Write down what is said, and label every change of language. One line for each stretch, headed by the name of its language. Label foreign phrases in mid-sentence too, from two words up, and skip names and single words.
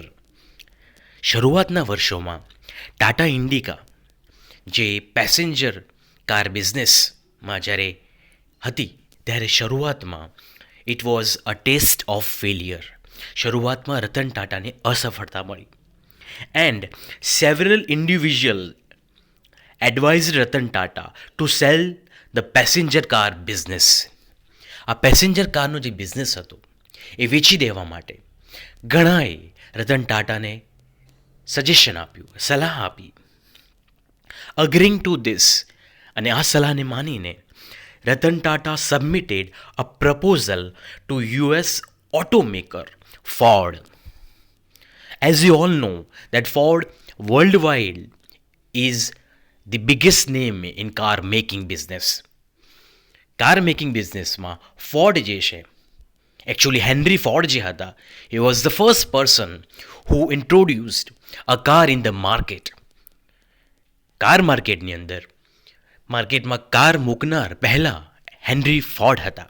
Gujarati: શરૂઆતના વર્ષોમાં ટાટા ઇન્ડિકા, જે
English: passenger car
Gujarati: બિઝનેસમાં જ્યારે હતી, ત્યારે શરૂઆતમાં
English: it was a taste of failure.
Gujarati: શરૂઆતમાં રતન ટાટાને અસફળતા મળી.
English: and several individual advised Ratan Tata to sell the passenger car business.
Gujarati: આ પેસેન્જર કારનો જે બિઝનેસ હતો એ વેચી દેવા માટે ઘણાએ રતન ટાટાને સજેશન આપ્યું, સલાહ આપી.
English: agreeing to this,
Gujarati: અને આ સલાહને માનીને રતન ટાટા
English: submitted a proposal to US automaker Ford. As you all know that Ford worldwide is the biggest name in car making business. car making
Gujarati: બિઝનેસમાં ફોર્ડ જે છે, એકચ્યુઅલી હેનરી ફોર્ડ જે હતા,
English: he was the first person who introduced a car in the market.
Gujarati: કાર માર્કેટની અંદર, માર્કેટમાં કાર મૂકનાર પહેલાં હેનરી ફોર્ડ હતા.